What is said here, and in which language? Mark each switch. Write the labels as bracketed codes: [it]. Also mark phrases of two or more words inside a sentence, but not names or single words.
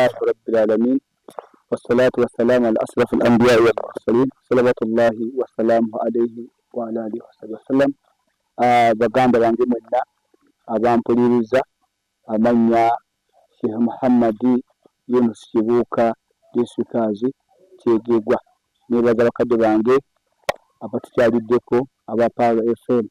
[ar] لله رب العالمين والصلاة والسلام على أشرف الأنبياء والمرسلين صلوات الله وسلامه عليه وعلى آله وصحبه وسلم. [lg] Baganda bange mwenna abampuliriza amanya Sheikh Muhammad Yunus Kibuuka Disikazi Kyegegwa nebaza bakadde bange abatukyaliddeko aba Power FM.